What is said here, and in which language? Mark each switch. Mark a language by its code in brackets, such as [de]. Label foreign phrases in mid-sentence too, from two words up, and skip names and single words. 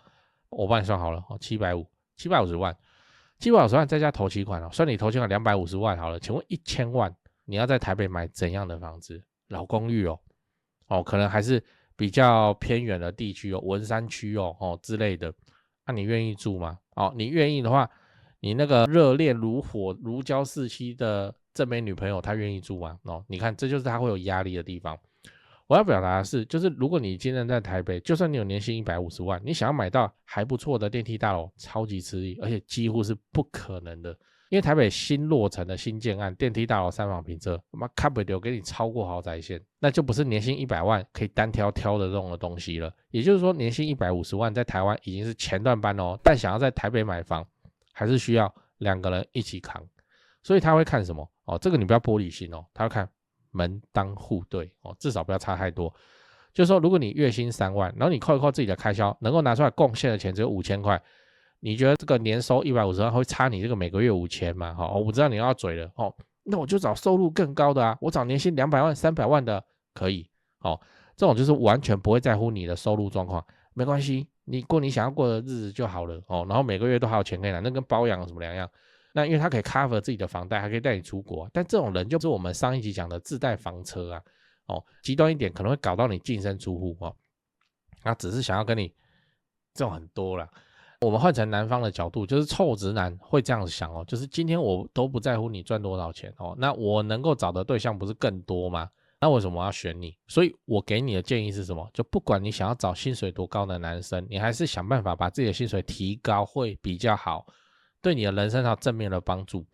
[zh] 我幫你算好了，750萬，750萬再加頭期款算你頭期款250萬好了。請問1000萬你要在台北買怎樣的房子？老公寓可能還是比較偏遠的地區文山區之類的。那你願意住嗎？你願意的話，你那個熱戀如火、如膠似漆的正妹女朋友，她願意住嗎？你看，這就是她會有壓力的地方。我要表達的是，就是如果你今天在台北，就算你有年薪150萬，你想要買到還不錯的電梯大樓，超級吃力，而且幾乎是不可能的。因為台北新落成的新建案，電梯大樓3房平車，看不了給你超過豪宅線，那就不是年薪100萬可以單挑的這種的東西了。也就是說，年薪150萬在台灣已經是前段班但想要在台北買房，還是需要2個人一起扛。所以他會看什麼？這個你不要玻璃心他會看門當戶對至少不要差太多。就是說，如果你月薪3萬，然後你扣一扣自己的開銷，能夠拿出來貢獻的錢只有5000塊。你覺得這個年收150萬會差你這個每個月5000嗎？我知道你要嘴了那我就找收入更高的啊，我找年薪200萬、300萬的可以這種就是完全不會在乎你的收入狀況，沒關係，你過你想要過的日子就好了然後每個月都還有錢可以拿，那跟包養有什麼兩樣？那因為他可以 cover 自己的房貸，還可以帶你出國但這種人就是我們上一集講的自帶房車啊極端一點可能會搞到你淨身出戶他只是想要跟你這種很多啦。我們換成男方的角度，就是臭直男會這樣子想就是今天我都不在乎你賺多少錢那我能夠找的對象不是更多嗎？那為什麼我要選你？所以我給你的建議是什麼？就不管你想要找薪水多高的男生，你還是想辦法把自己的薪水提高会比較好，對你的人生有正面的幫助。